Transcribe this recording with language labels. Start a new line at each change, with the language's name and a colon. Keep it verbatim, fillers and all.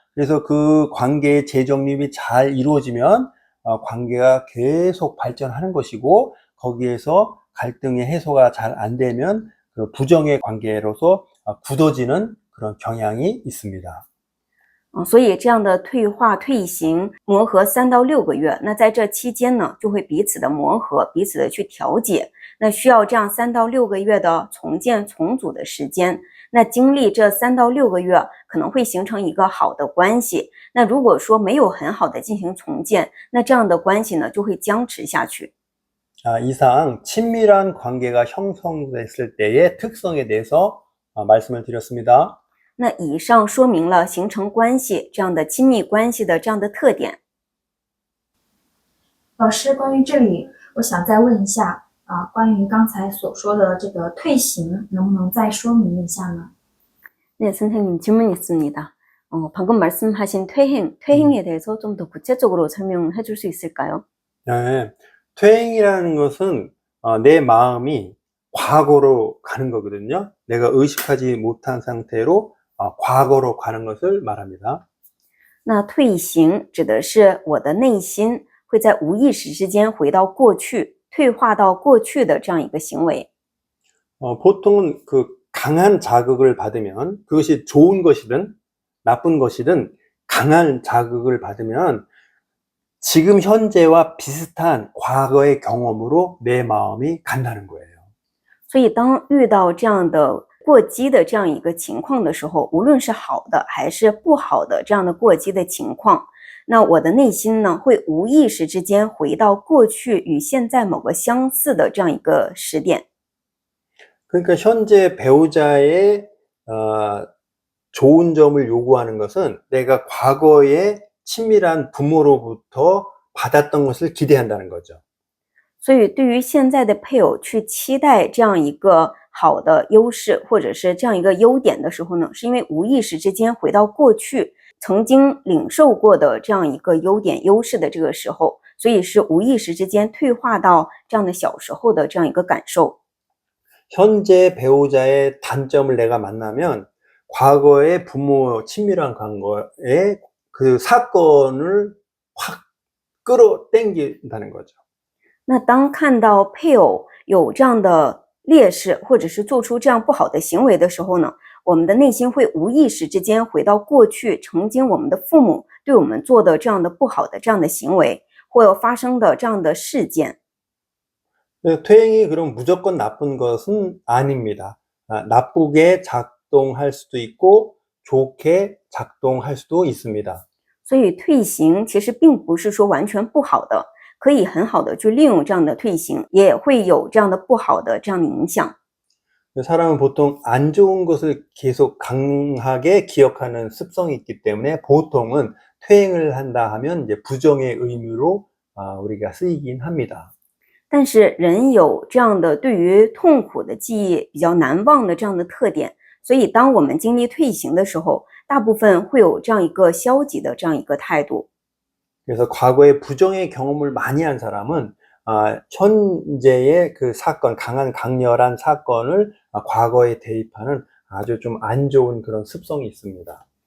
Korean: 그래서 그 관계의 재정립이 잘 이루어지면 어, 관계가 계속 발전하는 것이고, 거기에서 갈등의 해소가 잘 안 되면 그 부정의 관계로서 어, 굳어지는 그런 경향이 있습니다.
Chinese: 嗯，所以这样的退化、退行、磨合三到六个月，那在这期间呢，就会彼此的磨合，彼此的去调解，那需要这样三到六个月的重建重组的时间。那经历这三到六个月，可能会形成一个好的关系。那如果说没有很好的进行重建，那这样的关系呢，就会僵持下去。
Korean: 아, 이상 친밀한 관계가 형성됐을 때의 특성에 대해서 아, 말씀을 드렸습니다.
Chinese: 那以上说明了形成关系这样的亲密关系的这样的特点。老师，关于这里，我想再问一下啊，关于刚才所说的这个退行，能不能再说明一下呢？
Korean: 네, 선생님 질문 있습니다. 어, 방금 말씀하신 퇴행, 퇴행에 대해서 좀 더 구체적으로 설명해 줄 수 있을까요? 네, 퇴행이라는 것은 어, 내 마음이 과거로 가는 거거든요. 내가 의식하지 못한 상태로 어, 과거로 가는 것을 말합니다.
Chinese: 那退行指的是我的内心会在无意识之间回到过去，退化到过去的这样一个行为。
Korean: 어, 보통은 그 강한 자극을 받으면, 그것이 좋은 것이든 나쁜 것이든 강한 자극을 받으면 지금 현재와 비슷한 과거의 경험으로 내 마음이 간다는 거예요.
Chinese: 所以当遇到这样的过激的这样一个情况的时候，无论是好的还是不好的这样的过激的情况，那我的内心呢会无意识之间回到过去与现在某个相似的这样一个时点。
Korean: 그러니까 현재 배우자의 어, 좋은 점을 요구하는 것은 내가 과거에 친밀한 부모로부터 받았던 것을 기대한다는 거죠.
Chinese: 所以对于现在的配偶去期待这样一个好的优势或者是这样一个优点的时候呢，是因为无意识之间回到过去曾经领受过的这样一个优点优势的这个时候，所以是无意识之间退化到这样的小时候的这样一个感受。
Korean: 현재 배우자의 단점을 내가 만나면 과거의 부모 친밀한 관계의 그 사건을 확 끌어당긴다는 거죠.
Chinese: 那当看到配偶有这样的劣势，或者是做出这样不好的行为的时候呢，我们的内心会无意识之间回到过去，曾经我们的父母对我们做的这样的不好的这样的行为，或发生的这样的事件。
Korean: 네, 퇴행이 그럼 무조건 나쁜 것은 아닙니다. 아, 나쁘게 작동할 수도 있고 좋게 작동할 수도 있습니다.
Chinese: 所以退行其实并不是说完全不好的，可以很好的去利用这样的退行，也会有这样的不好的这样的影响。
Korean: 사람은 보통 안 좋은 것을 계속 강하게 기억하는 습성이 있기 때문에 보통은 퇴행을 한다 하면 이제 부정의 의미로 아, 우리가 쓰이긴 합니다.
Chinese: 但是人有这样的对于痛苦的记忆比较难忘的这样的特点，所以当我们经历退行的时候，大部分会有这样一个消极的这样一个态度。
Korean: 그래서 과거에 부정의 경험을 많이 한 사람은 아, 현재의 그 사건, 강한 강렬한 사건을 아, 과거에 대입하는 아주 좀 안 좋은 그런 습성이 있습니다.